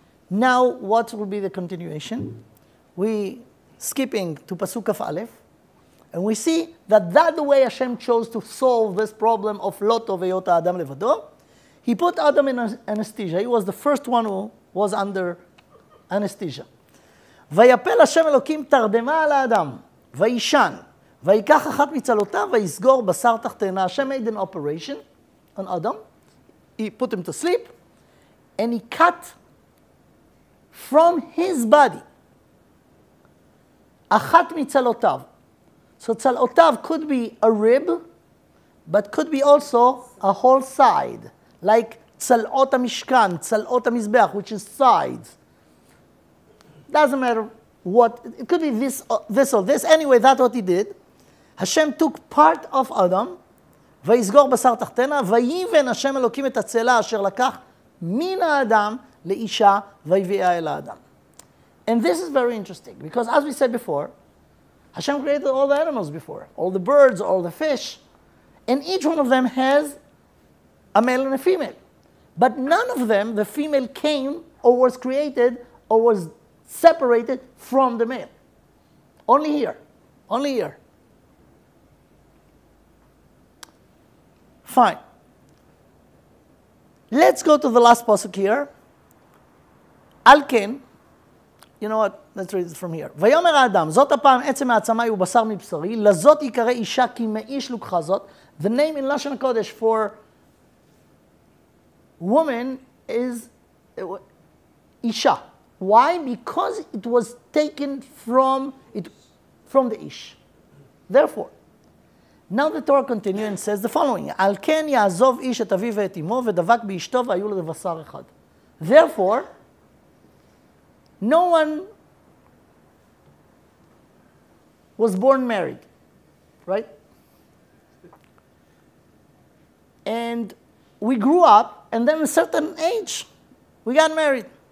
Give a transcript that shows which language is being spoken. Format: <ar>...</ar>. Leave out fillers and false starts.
<en>Now, what will be the continuation? We skipping to Pasuk Kaf Aleph. And we see that that's the way Hashem chose to solve this problem of Lo Tov Heyot Adam Levado. He put Adam in anesthesia. He was the first one who was under anesthesia.</en> <he>ויפל השם אלוקים תרדמה על האדם, וישן, ויקח אחת מצלותיו, ויסגור בשר תחתינה.</he> <en>Hashem made an operation on Adam. He put him to sleep, and he cut from his body</en> <he>אחת מצלותיו.</he> <en>So tzalotav could be a rib, but could be also a whole side, like tzalot hamishkan, tzalot hamizbeach, which is sides. Doesn't matter what, it could be this or this. Anyway, that's what he did. Hashem took part of Adam,</en> <he>ויסגור בשר תחתנה, ויבן השם אלוקים את הצלע אשר לקח מן האדם לאישה, ויביאה אל האדם.</he> <en>And this is very interesting, because as we said before, Hashem created all the animals before, all the birds, all the fish, and each one of them has a male and a female. But none of them, the female came or was created or was separated from the male. Only here. Only here. Fine. Let's go to the last pasuk here. Alken. You know what? Let's read it from here.</en> <he>ויאמר האדם, זאת הפעם עצם העצמי הוא בשר מבשרי, לזאת יקרא אישה כי מאיש לוקחה זאת.</he> <en>The name in Lashon HaKodesh for woman is Isha. Why? Because it was taken from the Ish. Therefore, now the Torah continues and says the following:</en> <he>על כן יעזוב איש את אביו ואת אמו ודבק באשתו והיו לבשר אחד.</he> <en>Therefore, no one was born married, right? And we grew up, and then at a certain age, we got married.</en>